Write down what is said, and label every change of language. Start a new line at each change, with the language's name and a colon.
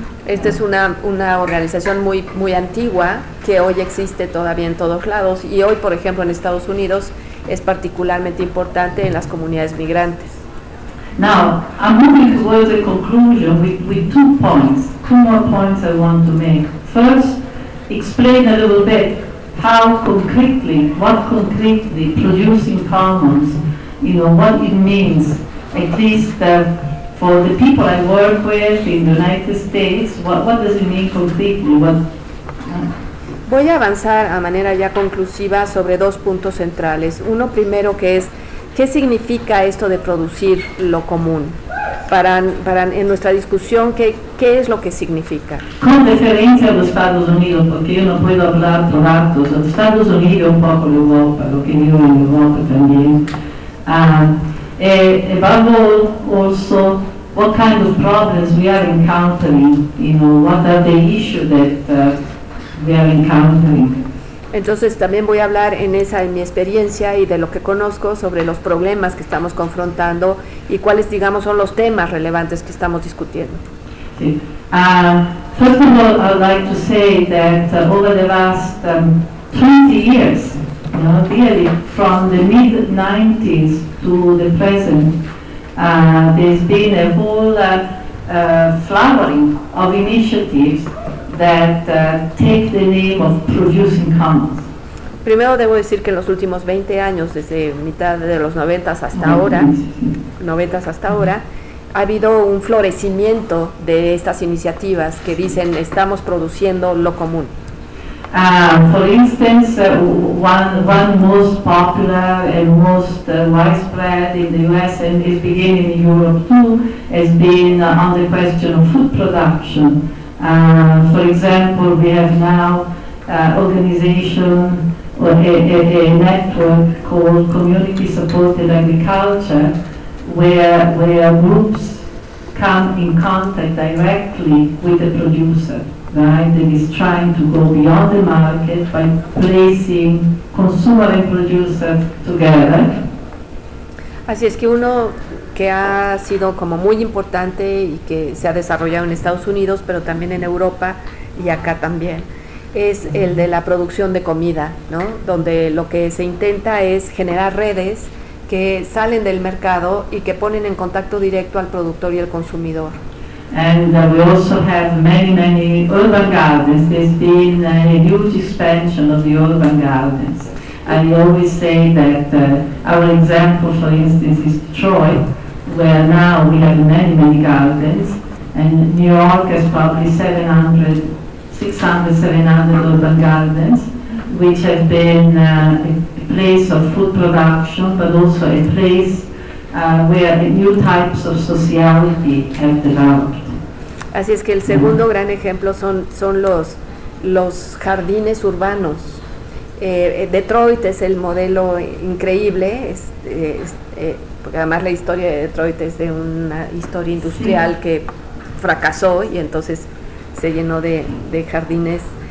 Spanish: Esta es una organización muy, muy antigua que hoy existe todavía en todos lados, y hoy, por ejemplo, en Estados Unidos es particularmente importante en las comunidades migrantes.
English: Now, I'm moving towards a conclusion with two points, two more points I want to make. First, explain a little bit how concretely, what concretely producing commons, you know, what it means, at least for the people I work with in the United States, what does it mean concretely?
Spanish: Voy a avanzar a manera ya conclusiva sobre dos puntos centrales. Uno primero que es, ¿qué significa esto de producir lo común? Para en nuestra discusión, ¿qué es lo que significa? Con deferencia a los Estados Unidos, porque yo no puedo hablar por actos, los Estados Unidos, un poco de Europa, lo que vivo en Europa también.
English: Above all, also, what kind of problems we are encountering, you know, what are the issues that we are encountering.
Spanish: Entonces también voy a hablar en mi experiencia y de lo que conozco sobre los problemas que estamos confrontando y cuáles, digamos, son los temas relevantes que estamos discutiendo. Sí.
English: First of all, I'd like to say that over the last 20 years, you know, really, from the mid-90s to the present, there's been a whole flowering of initiatives that take the name of producing commons.
Spanish: Primero debo decir que en los últimos 20 años, desde mitad de los 90s hasta ahora, ha habido un florecimiento de estas iniciativas que dicen estamos produciendo lo común.
English: For instance, one most popular and most widespread in the US and is beginning in Europe too has been on the question of food production. For example, we have now a network called Community Supported Agriculture, where groups come in contact directly with the producer, right? And is trying to go beyond the market by placing consumer and producer together.
Spanish: Así es que uno que ha sido como muy importante y que se ha desarrollado en Estados Unidos, pero también en Europa y acá también, es el de la producción de comida, ¿no? Donde lo que se intenta es generar redes que salen del mercado y que ponen en contacto directo al productor y al consumidor.
English: And we also have many urban gardens. There's been a huge expansion of the urban gardens. I always say that our example, for instance, is Detroit, where now we have many gardens, and New York has probably 600-700 urban gardens, which have been a place of food production, but also a place where new types of sociality have developed.
Spanish: Así es que el segundo gran ejemplo son los jardines urbanos. Detroit es el modelo increíble, porque además la historia de Detroit es de una historia industrial que fracasó y entonces se llenó de jardines.